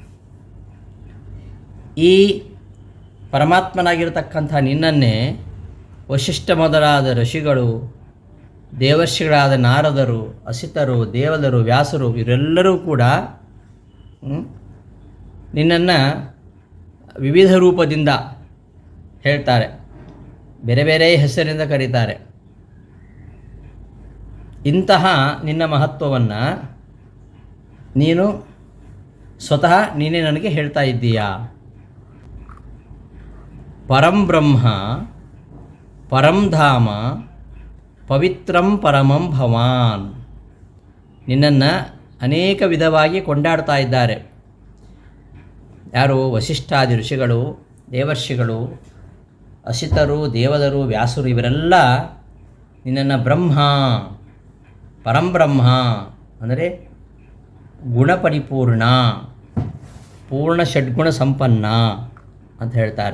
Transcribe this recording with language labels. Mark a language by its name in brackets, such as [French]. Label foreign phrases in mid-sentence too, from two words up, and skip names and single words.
[Kannada] ಈ ಪರಮಾತ್ಮನಾಗಿರತಕ್ಕಂಥ ನಿನ್ನನ್ನೇ ವಶಿಷ್ಠ ಮೊದಲಾದ ಋಷಿಗಳು, ದೇವರ್ಷಿಗಳಾದ ನಾರದರು, ಅಸಿತರು, ದೇವದರು, ವ್ಯಾಸರು ಇವರೆಲ್ಲರೂ ಕೂಡ ನಿನ್ನನ್ನು ವಿವಿಧ ರೂಪದಿಂದ ಹೇಳ್ತಾರೆ, ಬೇರೆ ಬೇರೆ ಹೆಸರಿಂದ ಕರೀತಾರೆ. ಇಂತಹ ನಿನ್ನ ಮಹತ್ವವನ್ನು ನೀನು ಸ್ವತಃ ನೀನೇ ನನಗೆ ಹೇಳ್ತಾ ಇದ್ದೀಯಾ. [Sanskrit] ಪರಂ ಬ್ರಹ್ಮ ಪರಂ ಧಾಮ ಪವಿತ್ರಂ ಪರಮಂ ಭವಾನ್. [Kannada] ನಿನ್ನನ್ನು ಅನೇಕ ವಿಧವಾಗಿ ಕೊಂಡಾಡ್ತಾ ಇದ್ದಾರೆ. ಯಾರು? ವಶಿಷ್ಠಾದಿ ಋಷಿಗಳು, ದೇವರ್ಷಿಗಳು, ಅಸಿತರು, ದೇವದರು, ವ್ಯಾಸರು ಇವರೆಲ್ಲ ನಿನ್ನನ್ನು ಬ್ರಹ್ಮ, ಪರಂಬ್ರಹ್ಮ ಅಂದರೆ ಗುಣಪರಿಪೂರ್ಣ, ಪೂರ್ಣ ಷಡ್ಗುಣ ಸಂಪನ್ನ ಅಂತ ಹೇಳ್ತಾರೆ.